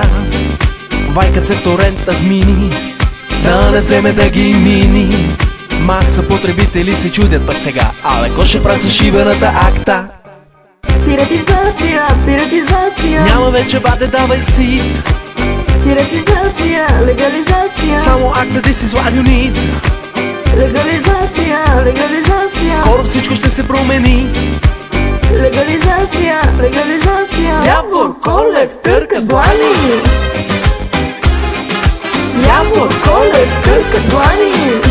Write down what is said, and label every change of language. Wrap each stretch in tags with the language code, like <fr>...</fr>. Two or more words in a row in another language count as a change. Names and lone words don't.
<bg>Вайкат се торент админи, да не вземе да ги мини. Маса потребители се чудят пък сега, але ко ще прави с шибаната акта? Пиратизация, пиратизация. Няма вече, бате, давай сит. Пиратизация, легализация. Само акта</bg> <en>This is what you need.</en> <bg>Легализация, легализация. Скоро всичко ще се промени. Легализация, легализация. Явор Колев търка длани. Явор Колев търка длани.</bg>